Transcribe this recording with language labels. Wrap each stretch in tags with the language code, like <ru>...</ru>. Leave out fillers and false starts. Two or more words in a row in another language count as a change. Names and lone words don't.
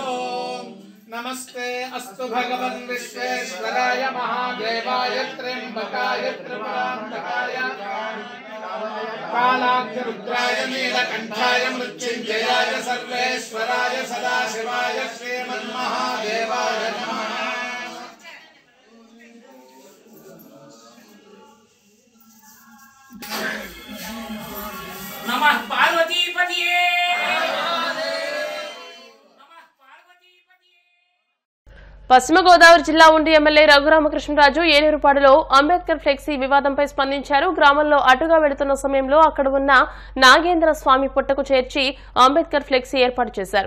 <sa>नमस्ते अस्तु भगवन् विश्वेश्वराय महादेवाय त्र्यम्बकाय त्रिपुरान्तकाय कालाग्निरुद्राय नीलकण्ठाय मृत्युञ्जयाय सर्वेश्वराय सदाशिवाय श्रीमन्महादेवाय नमः। नमः पार्वतीपतये।</sa> <te>పశ్చిమ గోదావరి జిల్లా ఉండి ఎమ్మెల్యే రఘురామకృష్ణరాజు ఏలూరుపాడులో అంబేద్కర్ ఫ్లెక్సీ వివాదంపై స్పందించారు. గ్రామంలో అటుగా వెళుతున్న సమయంలో అక్కడ ఉన్న నాగేంద్ర స్వామి పుట్టకు చేర్చి అంబేద్కర్ ఫ్లెక్సీ ఏర్పాటు చేశారు.</te>